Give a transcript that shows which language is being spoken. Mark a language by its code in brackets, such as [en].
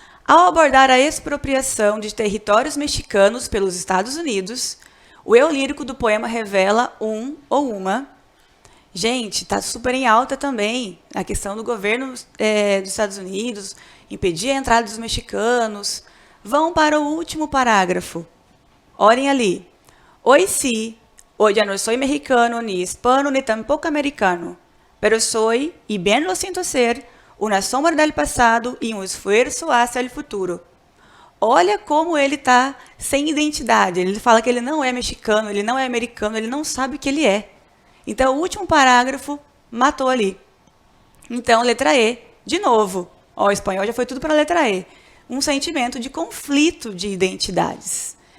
[pt] Ao abordar a expropriação de territórios mexicanos pelos Estados Unidos, o eu lírico do poema revela um ou uma. Gente, está super em alta também a questão do governo dos Estados Unidos, impedir a entrada dos mexicanos. Vão para o último parágrafo. Olhem ali. [es] Hoy sí, hoy ya no soy mexicano, ni hispano, ni tampoco americano, pero soy, y bien lo siento ser, una sombra del pasado y un esfuerzo hacia el futuro. [pt] Olha como ele está sem identidade. Ele fala que ele não é mexicano, ele não é americano, ele não sabe o que ele é. Então, o último parágrafo matou ali. Então, letra E, de novo. O espanhol já foi tudo para a letra E. Um sentimento de conflito de identidades.